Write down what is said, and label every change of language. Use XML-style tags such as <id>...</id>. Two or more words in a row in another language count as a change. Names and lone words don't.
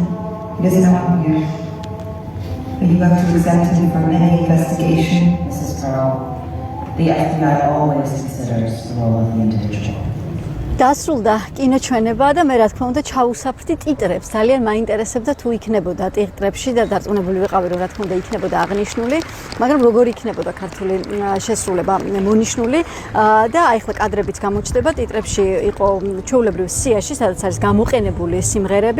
<en>He doesn't know I'm here. But you have to exempt him from any investigation. Mrs. Pearl, the FBI always considers the role of the individual.</en> <ka>დასრულდა კინოჩვენება და მე რა თქმა უნდა ჩაუსაფრდი ტიტრებს. ძალიან მაინტერესებდა თუ იქნებოდა ტიტრებში და დარწმუნებული ვიყავი რომ რა თქმა უნდა იქნებოდა აღნიშნული, მაგრამ როგორ იქნებოდა ქართული შესრულება მონიშნული და აი ხლა კადრებიც გამოჩნდება ტიტრებში იყო ჩვეულებრივ სიაში, სადაც არის გამოყენებული სიმღერები.</ka>